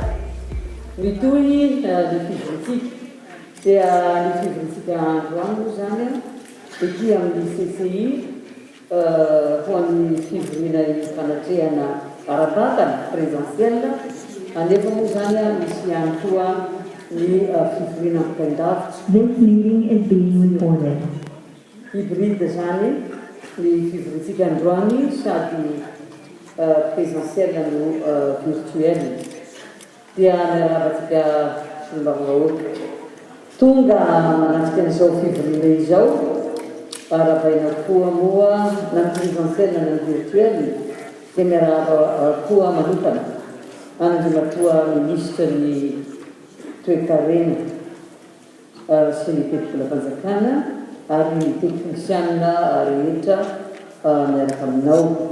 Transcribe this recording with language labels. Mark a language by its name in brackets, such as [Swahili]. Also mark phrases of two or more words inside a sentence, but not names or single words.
[Malagasy] Mitoy ny fivorintsika dia ny fivorintsika androandro zany a ety amin'ny CCI ho an'ny fivoriana fanatrehana ara-batana présentielle anefa moa zany a misy ihany koa ny fivoriana mpitain-davitra. [English] This meeting is being recorded. [Malagasy] Hybride zany ny fivorintsika androany sady présentielle no virtuelle. Dia miaravatsika mbavahoaka tonga manatrika an'izao fivoriana izao aravaina koa moa na ny présentielle na ny virtuelle dia miarava koa manokana anandrimatoa ministre ny toe-karena sy ny teti-polafanjakana ary ny teknisianina rehetra miaraka aminao.